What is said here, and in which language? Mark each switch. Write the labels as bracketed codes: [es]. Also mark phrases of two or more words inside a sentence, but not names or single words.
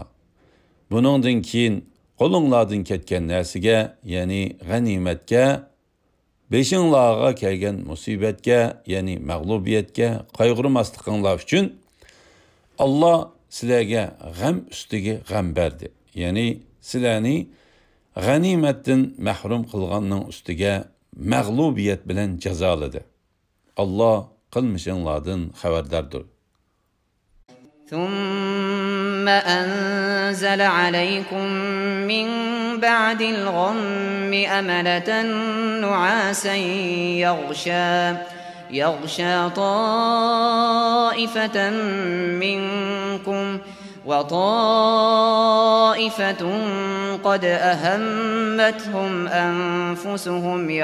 [uz] Buningdan keyin qo'linglardan ketgan narsaga, ya'ni g'animatga, beshinglarga kelgan musibatga, ya'ni mag'lubiyatga qayg'urmasliginlar uchun Allah sizlarga g'am ustiga g'am berdi. Ya'ni sizlarni g'animatdan mahrum qilganning ustiga mag'lubiyat bilan jazoladi. Allah qilmishinglardan xabardordir. [ar] ثم أنزل عليكم من بعد الغم أمنة نعاسا يغشى طائفة منكم وطائفة قد أهمتهم أنفسهم